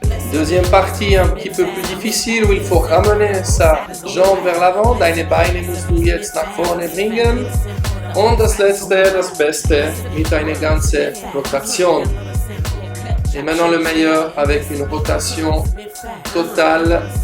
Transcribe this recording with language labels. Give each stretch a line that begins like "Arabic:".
French: Deuxième partie un petit peu plus difficile où il faut ramener sa jambe vers l'avant.
German: Deine Beine musst du jetzt nach vorne bringen. Und das letzte, das Beste, mit einer ganzen Rotation.
French: Et maintenant le meilleur avec une rotation totale.